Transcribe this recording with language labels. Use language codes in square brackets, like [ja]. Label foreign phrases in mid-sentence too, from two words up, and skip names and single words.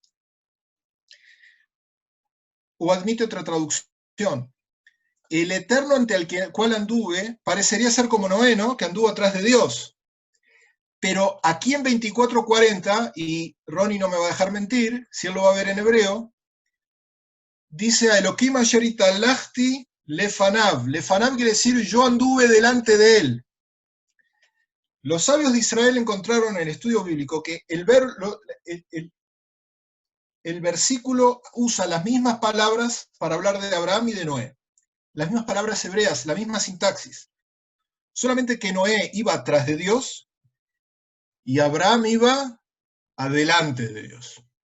[es] O admite otra traducción. El Eterno ante el cual anduve parecería ser como Noé, ¿no? Que anduvo atrás de Dios. Pero aquí en 24:40, y Ronnie no me va a dejar mentir, si él lo va a ver en hebreo, dice a [he] אלוהים אשר התהלכתי לפניו. [es] Lefanav quiere decir yo anduve delante de él. Los sabios de Israel encontraron en el estudio bíblico que el versículo usa las mismas palabras para hablar de Abraham y de Noé. Las mismas palabras hebreas, la misma sintaxis. Solamente que Noé iba atrás de Dios y Abraham iba adelante de Dios.